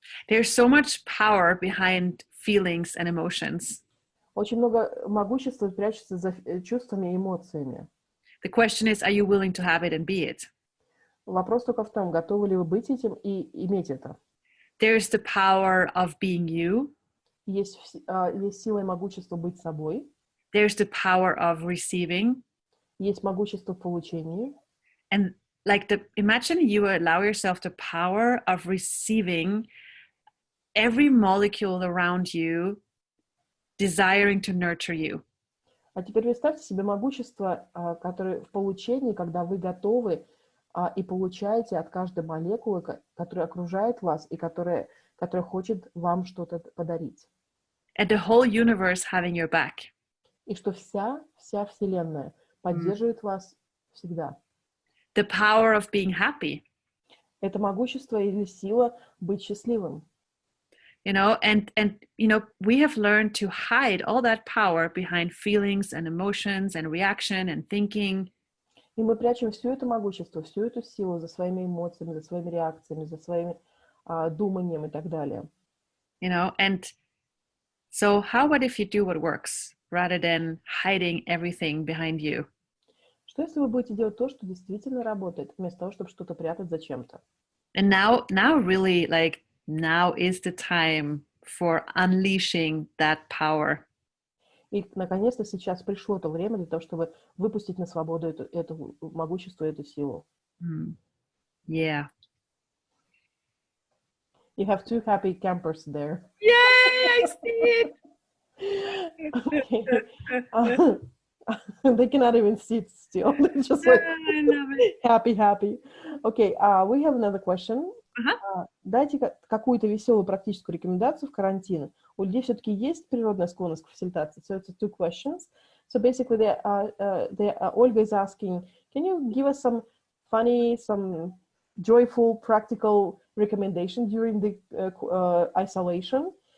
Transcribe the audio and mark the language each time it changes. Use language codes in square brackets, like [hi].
[en] There's so much power behind feelings and emotions. [ru] Очень много могущества прячется за чувствами и эмоциями. [en] The question is, are you willing to have it and be it? [ru] Вопрос только в том, готовы ли вы быть этим и иметь это. [en] There's the power of being you. [ru] Есть сила и могущество быть собой. [en] There's the power of receiving. [ru] Есть могущество в получении. [en] And like imagine you allow yourself the power of receiving every molecule around you, desiring to nurture you. [ru] А теперь представьте себе могущество, которое в получении, когда вы готовы и получаете от каждой молекулы, которая окружает вас и которая хочет вам что-то подарить. [en] And the whole universe having your back. [ru] И что вся Вселенная поддерживает вас всегда. [en] The power of being happy. [ru] Это могущество или сила быть счастливым. [en] You know, and you know, we have learned to hide all that power behind feelings and emotions and reaction and thinking. [ru] И мы прячем все это могущество, всю эту силу за своими эмоциями, за своими реакциями, за своим думанием и так далее. [en] You know, and so how about if you do what works rather than hiding everything behind you? [ru] Что если вы будете делать то, что действительно работает, вместо того, чтобы что-то прятать за чем-то? [en] And now really, like, now is the time for unleashing that power. [ru] И, наконец-то, сейчас пришло то время для того, чтобы выпустить на свободу это могущество, эту силу. [en] Yeah. You have two happy campers there. Yay, I see it! Okay. They cannot even sit still. They're just like happy. Okay, we have another question. [ru] Дайте какую-то веселую практическую рекомендацию в карантин. У людей все-таки есть природная склонность к фасилитации. [en] So it's two questions. So basically, Olga is asking, can you give us some funny, some joyful, practical recommendation during the isolation?